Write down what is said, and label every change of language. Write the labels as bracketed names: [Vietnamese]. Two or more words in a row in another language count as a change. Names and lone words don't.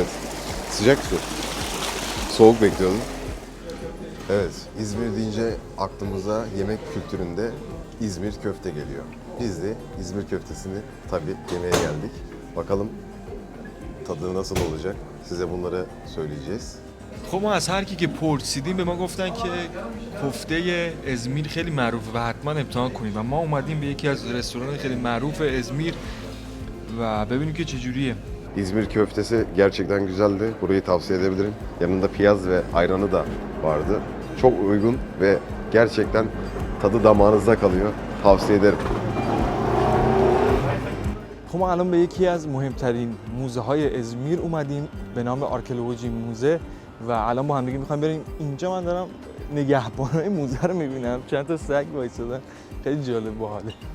[Turkish] Sıcak su. Soğuk bekliyordum. Evet, İzmir deyince aklımıza yemek kültüründe İzmir köfte geliyor. Biz de İzmir köftesini tabii yemeye geldik. Bakalım tadı nasıl olacak? Size bunları söyleyeceğiz. [Persian] خب ما از هر کی که پرسیدیم به ما گفتن که کفته ازمیر خیلی معروفه و حتما امتحان کنید و ما اومدیم به یکی از رستوران خیلی معروف ازمیر و ببینیم که چجوریه. [Turkish] İzmir köftesi gerçekten güzeldi. Burayı tavsiye edebilirim. Yanında piyaz ve ayranı da vardı. Çok uygun ve gerçekten tadı damağınızda kalıyor. Tavsiye ederim. [Persian] خب ما الان به یکی از مهمترین موزه های ازمیر اومدیم به نام آرکئولوژی موزه و الان با هم دیگه میخوایم بریم اینجا. من دارم نگهبانای موزه رو میبینم، چند تا سگ وایسادن، خیلی جالب باحاله.